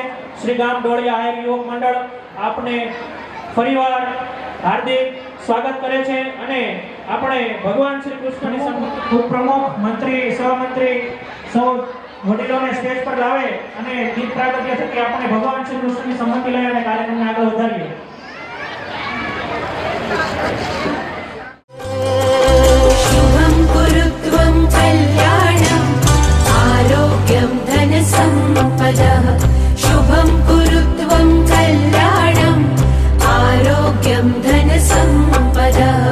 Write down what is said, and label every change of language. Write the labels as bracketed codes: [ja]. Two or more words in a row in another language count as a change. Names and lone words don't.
[gu] શ્રી ગામ ડોળિયા આહિર યુવક મંડળ આપને ફરીવાર હાર્દિક સ્વાગત કરે છે અને આપણે ભગવાન શ્રી કૃષ્ણની ઉપપ્રમુખ મંત્રી સહમંત્રી સૌ વડીલોને સ્ટેજ પર લાવે અને દીપ પ્રાગટ્ય થકી આપણે ભગવાન શ્રી કૃષ્ણની સંમતિ લઈ અને કાર્યક્રમને આગળ વધારીએ। [sa] शुभं कुरुत्वं कल्याणम् आरोग्यं धनसम्पदः शुभं कुरुत्वं कल्याणम् आरोग्यं धनसम्पदः